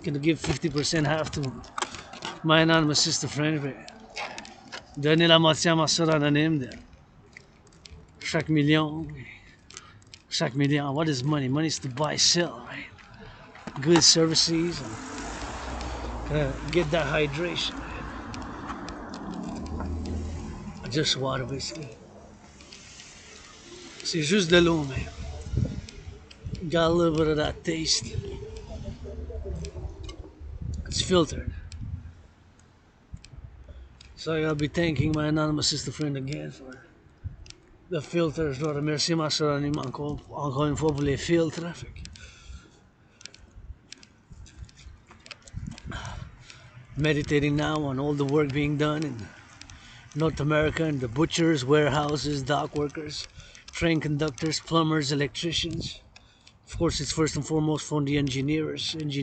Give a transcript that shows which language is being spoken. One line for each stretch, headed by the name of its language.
English: Gonna give 50% half to my anonymous sister friend.
French: Donner la moitié à ma soeur anonyme de chaque million.
English: What is money? Money is to buy, sell, right? Good services and get that hydration. Just water, basically.
French: C'est juste de l'eau,
English: man. Got a little bit of that taste. It's filtered. So I'll be thanking my anonymous sister friend again for
French: Le filtre, je dois remercier ma soeur anonyme encore une fois pour les filtres.
English: Meditating now on all the work being done in North America and the butchers, warehouses, dock workers, train conductors, plumbers, electricians. Of course, it's first and foremost for the engineers.